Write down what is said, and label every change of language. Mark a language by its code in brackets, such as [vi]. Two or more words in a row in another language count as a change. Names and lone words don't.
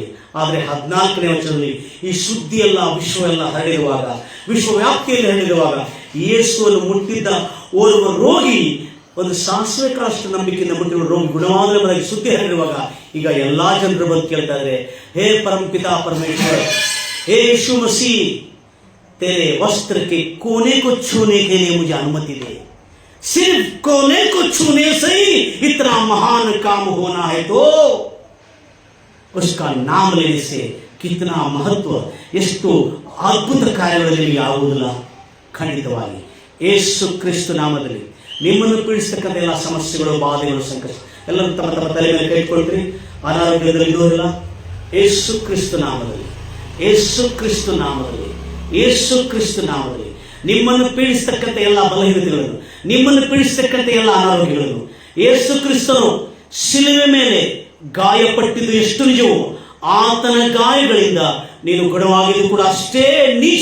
[kn] ಆದರೆ 14ನೇ ವಚನದಲ್ಲಿ ಈ ಸುದ್ದಿ ಎಲ್ಲ ವಿಶ್ವವೆಲ್ಲ ಹರಡಿರುವಾಗ, ವಿಶ್ವವ್ಯಾಪ್ತಿಯಲ್ಲಿ ಹರಡಿರುವಾಗ ಯೇಸುವನ್ನು ಮುಟ್ಟಿದ್ದ ಓರ್ವ ರೋಗಿ, ಒಂದು ಸಾಸಿವೆ ಕಾಳಷ್ಟು ನಂಬಿಕೆಯಿಂದ ಮುಟ್ಟಿರುವ ರೋಗಿ ಗುಣವಾದ ಸುದ್ದಿ ಹರಡಿರುವಾಗ ಈಗ ಎಲ್ಲಾ ಜನರು ಬಂದು ಕೇಳ್ತಾ ಇದ್ದಾರೆ, ಹೇ ಪರಮಪಿತಾ ಪರಮೇಶ್ವರ, [hi] हे यीशु मसीह, तेरे वस्त्र के कोने को छूने के लिए मुझे अनुमति दे. सिर्फ कोने को छूने से ही इतना महान काम होना है, तो उसका नाम लेने से कितना महत्व, [kn] ಎಷ್ಟು ಅದ್ಭುತ ಕಾರ್ಯಗಳಲ್ಲಿ ಆಗುವುದಿಲ್ಲ. ಖಂಡಿತವಾಗಿ ಯೇಸು ಕ್ರಿಸ್ತು ನಾಮದಲ್ಲಿ ನಿಮ್ಮನ್ನು ಪೀಡಿಸತಕ್ಕಂಥ ಎಲ್ಲ ಸಮಸ್ಯೆಗಳು, ಬಾಧೆಗಳು, ಸಂಕಷ್ಟ ಎಲ್ಲರೂ ತಮ್ಮ ತಮ್ಮ ತಲೆ ಮೇಲೆ ಕೈ ಇಟ್ಕೊಳ್ತೀರಿ. ಅನಾರೋಗ್ಯದಲ್ಲಿ ಇರೋದಿಲ್ಲ. ಯೇಸು ಕ್ರಿಸ್ತು ನಾಮದಲ್ಲಿ, ಯೇಸು ಕ್ರಿಸ್ತು ನಾಮದಲ್ಲಿ, ಯೇಸು ಕ್ರಿಸ್ತು ನಾಮದಲ್ಲಿ ನಿಮ್ಮನ್ನು ಪೀಡಿಸತಕ್ಕಂಥ ಎಲ್ಲ ಬಲಹೀನತೆಗಳನ್ನು, ನಿಮ್ಮನ್ನು ಪೀಡಿಸತಕ್ಕಂಥ ಎಲ್ಲ ಅನಾರೋಗ್ಯಗಳನ್ನು ಯೇಸು ಕ್ರಿಸ್ತನು ಶಿಲುವೆ ಮೇಲೆ ಗಾಯಪಟ್ಟಿದ್ದು ಎಷ್ಟು ನಿಜವೋ ಆತನ ಗಾಯಗಳಿಂದ ನೀನು ಗುಣವಾಗಿದ್ದು ಕೂಡ ಅಷ್ಟೇ ನಿಜ.